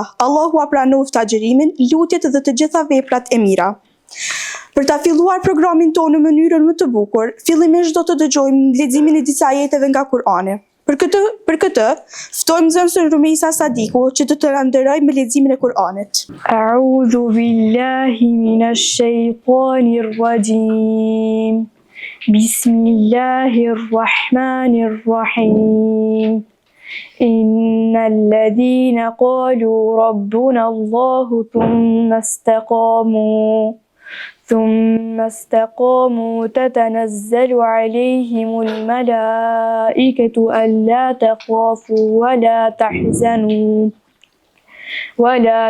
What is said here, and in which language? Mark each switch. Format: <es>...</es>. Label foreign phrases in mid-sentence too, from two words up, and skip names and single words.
<sq>Allahu a pranoftë agjërimin, lutjet dhe të gjitha veprat e mira. Për ta filluar programin tonë në mënyrën më të bukur, fillimisht do të dëgjojmë leximin e disa ajeteve nga Kur'ani. Për këtë, ftojmë nxënësin Rumejsa Sadiku që të të nderojë me leximin e Kur'anit.</sq> <ar>أعوذ بالله من الشيطان الرجيم. بسم الله الرحمن الرحيم. إن الذين قالوا ربنا الله ثم استقاموا تتنزل عليهم الملائكة ألا تخافوا ولا</ar>